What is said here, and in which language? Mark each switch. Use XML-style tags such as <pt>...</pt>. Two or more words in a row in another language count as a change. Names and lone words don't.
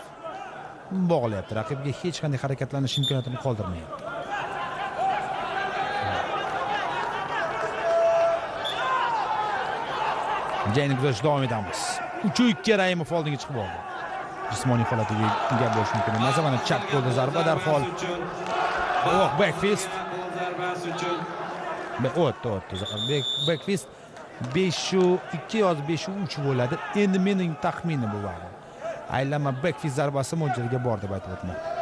<uz>Bog'layapti, raqibga hech qanday harakatlanish imkoniyatini qoldirmayapti. Jangni kuzatishda davom etamiz. 3-2 Raimov oldinga chiqib oldi. Jismoniy holatiga ega bo'lish mumkin emas. Mana chap qo'lda zarba darhol.</uz> <en>Back fist. Back fist 5-2</en> <uz>yoki 5-3 bo'ladi. Endi mening taxminim bu var. Aylanma</uz> <en>back fist</en> <uz>zarbasi mo'ljaliga bor deb aytib o'tmoqda.</uz>